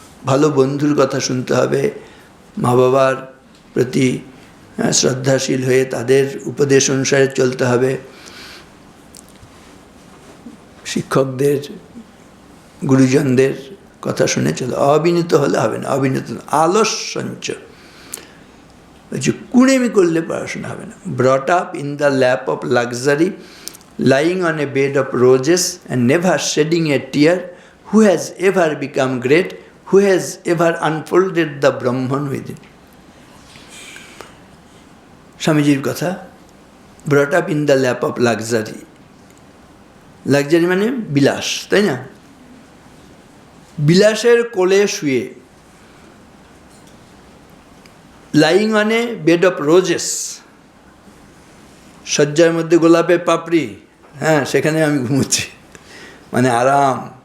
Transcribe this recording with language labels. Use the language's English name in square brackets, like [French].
[Bangla] ভালো বন্ধুর কথা শুনতে হবে, মা বাবার প্রতি শ্রদ্ধাশীল হয়ে তাদের উপদেশ অনুসারে চলতে হবে, শিক্ষকদের, গুরুজনদের কথা শুনে চলতে। অবিনীত হলে হবে না, অবিনীত আলস্যঞ্চ, বলছি কুড়েমি করলে পড়াশোনা হবে না। [English] Brought up in the lap of luxury, lying on a bed of roses and never shedding a tear, who has ever become great, who has ever unfolded the Brahman within. [Bangla] স্বামীজির কথা, [English] Brought up in the lap of luxury. [Bangla] Luxury মানে বিলাস, তাই না? বিলাসের কোলে শুয়ে, [English] lying on a bed of roses, [Bangla] শয্যার মধ্যে গোলাপের পাপড়ি, হ্যাঁ, সেখানে আমি ঘুমোচ্ছি, মানে আরাম।